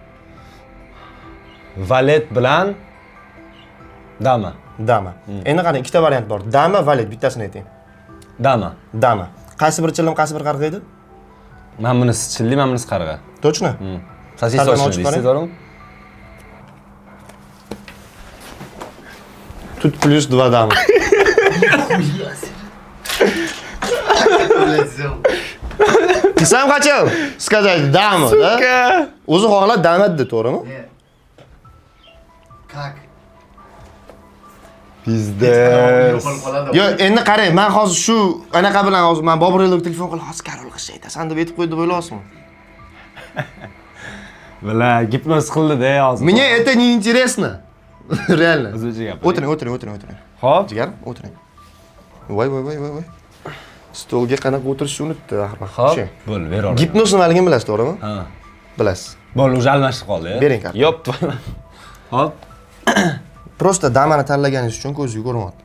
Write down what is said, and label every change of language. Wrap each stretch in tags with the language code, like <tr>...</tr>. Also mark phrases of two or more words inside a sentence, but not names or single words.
<uz>Valet bilan dama. Endi qarang, ikkita variant bor. Dama, valet, bittasini ayting. Dama. Qaysi bir chillim, qaysi bir qarg'a edi? Men bunisi chillik, men bunisi qarg'a.</uz> <ru>Точно?</ru> <uz>Sosisochni deysiz, o'g'lim?</uz> <ru>Тут плюс 2 дама. Ты сам хотел сказать дама, да?</ru> <uz>O'zi xohlab dama dedi, to'g'rimi?</uz> <ru>Как?</ru> <uz>Bizdes. Yo'qolib qoladi. Yo, endi qarang, men hozir shu anaqa bilan hozir men Boburilga telefon qilib, hozir Karol qilsa aytasan deb aytib qo'ydi deb o'ylayapsizmi? Bala, gipnoz qildi-da hozir.</uz> <ru>Мне это не интересно. Реально.</ru> <uz>O'zbekcha gap. O'tiring. Xo'p. Jigar, o'tiring. Voy. Stolga qanaqa o'tirishni unutdi axir. Xo'p. Bo'l, ber ora. Gipnoz nimaligini bilasiz, to'g'rimi? Ha. Bilasiz. Bo'l, уже almashib qoldi. Bering karta. Yop. Xo'p. Просто damani tanlaganingiz uchun ko'zga ko'rinyapti.</uz>